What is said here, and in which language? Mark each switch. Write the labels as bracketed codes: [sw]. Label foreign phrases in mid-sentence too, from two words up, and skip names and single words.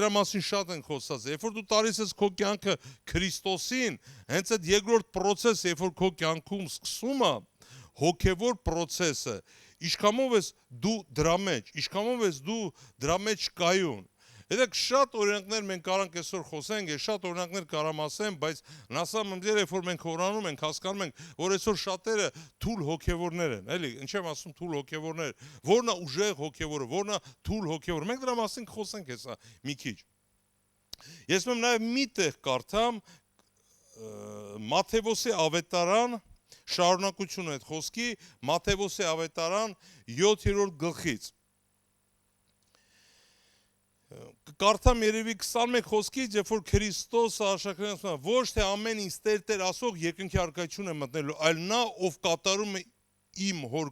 [hy] դրա մասին շատ ենք խոսած, երբ որ դու տալիս ես քո կյանքը Քրիստոսին, հենց այդ երկրորդ process-ը, երբ որ քո կյանքում սկսում է, հոգևոր process-ը, ինչքանով ես դու դրա մեջ, ինչքանով ես դու դրա մեջ կայուն։ Եդեք շատ օրինակներ մենք կարանք այսօր խոսենք, շատ օրինակներ կարամ ասեմ, բայց [ru] на самом деле, [hy] որ մենք օրանում ենք, հասկանում ենք, որ այսօր շատերը թույլ հոգևորներ են, էլի, ինչ եմ ասում թույլ հոգևորներ, որն է ուժեղ հոգևորը, որն է թույլ հոգևորը։ Մենք դրա մասին խոսենք հեսա մի քիչ։ Ես մեմ նաև մի տեղ կարդամ Մատթեոսի ավետարան, շարունակությունը այդ խոսքի, Մատթեոսի ավետարան 7-րդ գլխից։ Կարդամ երևի 21 խոսքից, երբ որ Քրիստոսը աշակերտներին ասում է, ոչ թե ամեն ինձ Տեր ասող երկնքի առաքայություն է մտնելու, այլ նա, ով կատարում է իմ հոր